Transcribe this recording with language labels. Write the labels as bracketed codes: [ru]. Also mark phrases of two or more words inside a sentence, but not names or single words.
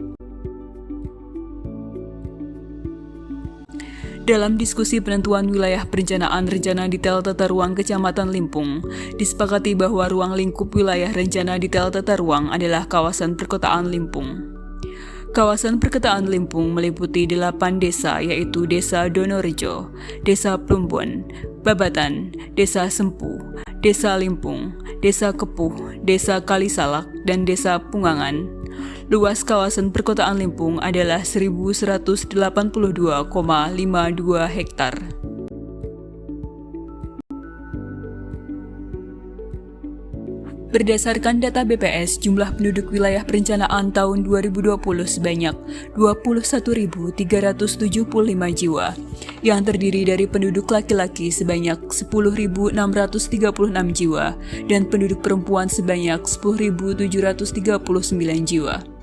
[id] Dalam diskusi penentuan wilayah perencanaan rencana detail tata ruang Kecamatan Limpung, disepakati bahwa ruang lingkup wilayah rencana detail tata ruang adalah kawasan perkotaan Limpung. Kawasan perkotaan Limpung meliputi 8 desa yaitu Desa Donorejo, Desa Plumbon, Babatan, Desa Sempu, Desa Limpung, Desa Kepuh, Desa Kalisalak, dan Desa Pungangan. Luas kawasan perkotaan Limpung adalah 1.182,52 hektar. Berdasarkan data BPS, jumlah penduduk wilayah perencanaan tahun 2020 sebanyak 21.375 jiwa, yang terdiri dari penduduk laki-laki sebanyak 10.636 jiwa dan penduduk perempuan sebanyak 10.739 jiwa.